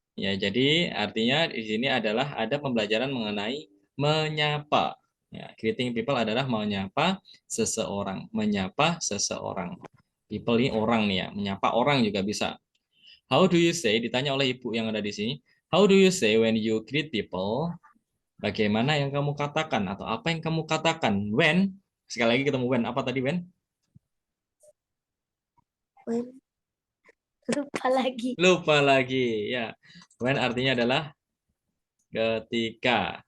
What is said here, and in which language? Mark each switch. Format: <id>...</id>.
<id>Ya, jadi artinya di sini adalah ada pembelajaran mengenai menyapa. Ya,</id> <en>greeting people</en> <id>adalah menyapa seseorang, menyapa seseorang. People ini orang nih ya, menyapa orang juga bisa.</id> <en>How do you say?</en> <id>Ditanya oleh ibu yang ada di sini.</id> <en>How do you say when you greet people?</en> <id>Bagaimana yang kamu katakan atau apa yang kamu katakan when? Sekali lagi ketemu when. Apa tadi when? when lupa lagi. Lupa lagi. Ya, when artinya adalah ketika.</id>